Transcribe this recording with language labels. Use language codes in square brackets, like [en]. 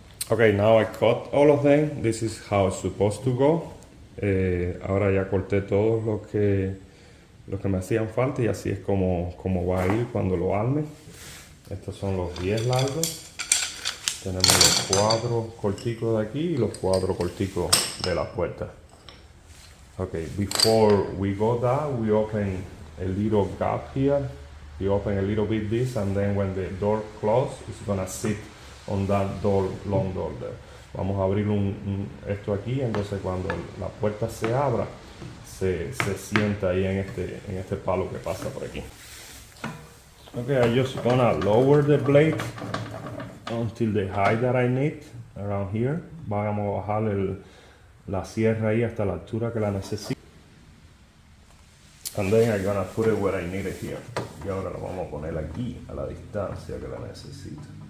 [en] Okay, now I cut all of them. This is how it's supposed to go. [es] Ahora ya corté todos los que me hacían falta y así es como va a ir cuando lo arme. Estos son los 10 largos. Tenemos los 4 corticos de aquí y los 4 corticos de la puerta. [en] Okay, before we go down, we open a little gap here. We open a little bit this, and then when the door closes, it's gonna sit on that door, long door there. [es] Vamos a abrir esto aquí, entonces cuando la puerta se abra, se sienta ahí en este palo que pasa por aquí. [en] Okay, I'm just gonna lower the blade until the height that I need around here. [es] Vamos a bajar la sierra ahí hasta la altura que la necesito. [en] And then I'm gonna put it where I need it here. [es] Y ahora lo vamos a poner aquí, a la distancia que la necesito.